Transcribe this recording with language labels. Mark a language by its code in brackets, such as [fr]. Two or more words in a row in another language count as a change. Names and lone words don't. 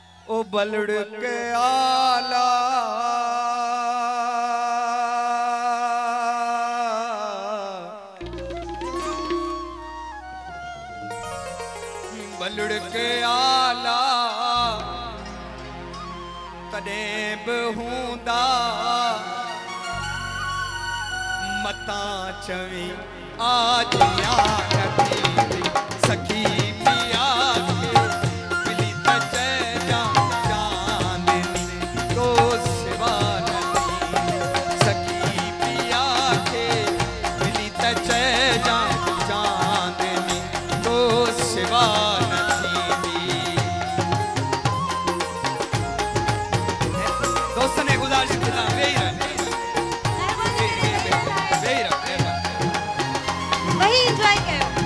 [sd] ओ बलड़ के आला बलड़ के आला तॾहिं बि हूंदा मता चवी आज नथी सखी पिया के मिली त चइजां चांदनी तो सिवा नथी सखी पिया के मिली त चइजां चांदनी तो सिवा [hi] दोस्तों ने गुजारिश किया वही एंजॉय करो।